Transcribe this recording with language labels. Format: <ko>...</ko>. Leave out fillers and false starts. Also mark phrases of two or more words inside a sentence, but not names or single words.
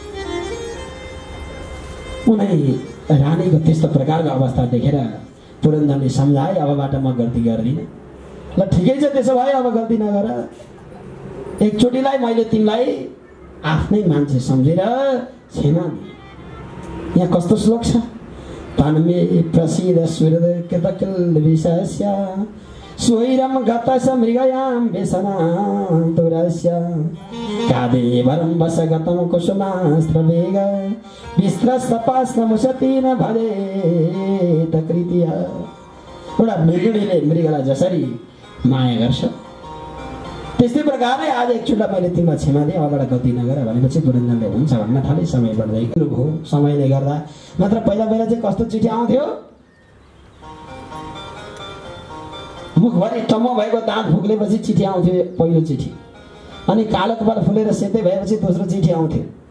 <ne>उनै रानीको त्यस्तो प्रकारको अवस्था देखेर पुरन्दरले सम्झाए, अबबाट म गल्ती गर्दिनँ। ल ठिकै छ, त्यसो भए अब गल्ती नगर। एकचोटिलाई मैले तिमीलाई आफ्नै मान्छे सम्झेर क्षमा दिएँ। यहाँ कस्तो श्लोक छ?</ne> <sa>तन्मे प्रसिद्ध सुहृद कृतकिल विषस्य स्वैरम गतस मृगयां व्यसनान्तुरस्य कादेवरं वसगतं कुसुमास्त्रवेग विस्त्रस्तपास्नमुसतीन भवेत कृतिः।</sa> <ne>एउटा मृगणीले मृगलाई जसरी माया गर्छ त्यस्तै प्रकारले आज एकचोटि मैले तिमीलाई क्षमा दिएँ, अबबाट गल्ती नगर भनेपछि पुरन्दरले हुन्छ भन्न थाले। समय बढ्दै गयो, समयले गर्दा मात्र पहिला पहिला चाहिँ कस्तो चिठी आउँथ्यो? मुखभरि टम्म भएको दाँत फुक्लेपछि चिठी आउँथ्यो पहिलो चिठी, अनि कालो कपाल फुलेर सेतै भएपछि दोस्रो चिठी आउँथ्यो।</ne>